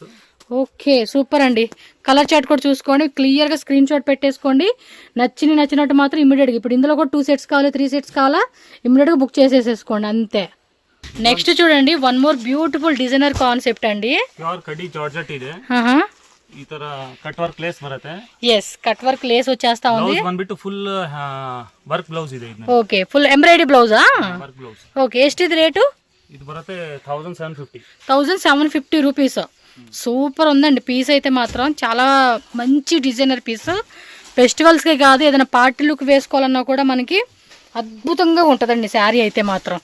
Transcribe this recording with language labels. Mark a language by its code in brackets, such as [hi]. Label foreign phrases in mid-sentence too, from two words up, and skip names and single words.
[te] ఓకే, సూపర్ అండి. [en] color chart [te] కూడా చూసుకోండి, క్లియర్గా [en] screen shot [te] పెట్టేసుకోండి. నచ్చినట్టు మాత్రం ఇమ్మీడియట్గా, ఇప్పుడు ఇందులో కూడా 2 సెట్స్ కావాలి, 3 సెట్స్ కావాలా, ఇమ్మీడియట్గా బుక్ చేసేసేసుకోండి అంతే. నెక్స్ట్ చూడండి, [en] one more beautiful designer concept [te] అండి. [en] pure kadi georgette [kn] ಇದೆ. ಈ ತರ [en] cut work lace [kn] ಬರುತ್ತೆ. [te] ఎస్, [en] cut work lace [te] వచ్చేస్తా ఉంది. [kn] ಬ್ಲೌಸ್ ಬಂದ್ಬಿಟ್ಟು [en] full work blouse [kn] ಇದೆ ಇದು. [te] ఓకే, [en] full embroidery [te] బ్లౌజా? [en] work blouse. [te] ఓకే, ಎಷ್ಟು ఇది రేటు? [kn] ಇದಿ ಬರುತ್ತೆ 1750. [te] 1750 రూపీస్. సూపర్ ఉందండి పీస్ అయితే మాత్రం, చాలా మంచి [en] designer piece. [te] ఫెస్టివల్స్కే కాదు, ఏదైనా [en] party look [te] వేసుకోవాలన్నా కూడా మనకి అద్భుతంగా ఉంటుందండి శారీ అయితే మాత్రం.